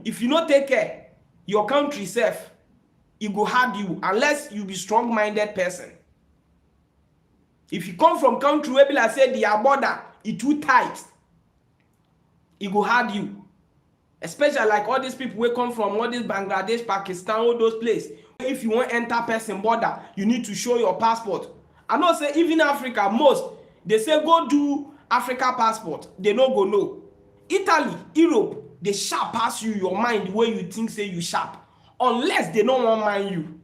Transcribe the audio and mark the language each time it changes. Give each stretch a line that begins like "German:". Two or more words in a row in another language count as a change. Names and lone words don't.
Nigerian Pidgin: If you not take care, your country safe, it go hard you, unless you be strong-minded person. If you come from country where people say their border is too tight, e go hard you, especially like all these people wey come from all this Bangladesh, Pakistan, all those places. If you wan enter person border, you need to show your passport. I know say even Africa, most they say go do Africa passport, they no go know. Italy, Europe, they sharp pass you your mind where you think say you sharp, unless they no wan mind you.